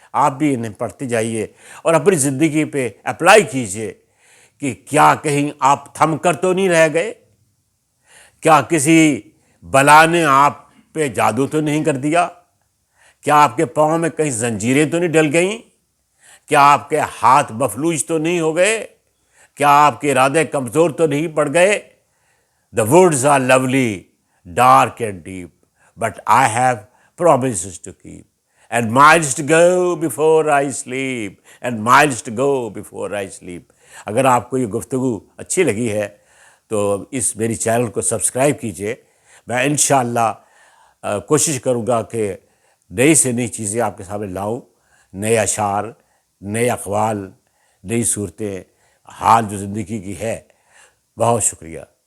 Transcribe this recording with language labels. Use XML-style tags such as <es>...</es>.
<ur>آپ بھی انہیں پڑھتے جائیے اور اپنی زندگی پہ اپلائی کیجئے کہ کیا کہیں آپ تھم کر تو نہیں رہ گئے، کیا کسی بلا نے آپ پہ جادو تو نہیں کر دیا، کیا آپ کے پاؤں میں کہیں زنجیریں تو نہیں ڈل گئیں، کیا آپ کے ہاتھ مفلوج تو نہیں ہو گئے، کیا آپ کے ارادے کمزور تو نہیں پڑ گئے.</ur> <en>The woods are lovely, dark and deep, but I have promises to keep, and miles to go before I sleep, and miles to go before I sleep.</en> <ur>اگر آپ کو یہ گفتگو اچھی لگی ہے تو اس میری چینل کو سبسکرائب کیجئے. میں انشاءاللہ کوشش کروں گا کہ نئی سے نئی چیزیں آپ کے سامنے لاؤں، نئے اشعار، نئے اقوال، نئی صورتیں حال جو زندگی کی ہے. بہت شکریہ.</ur>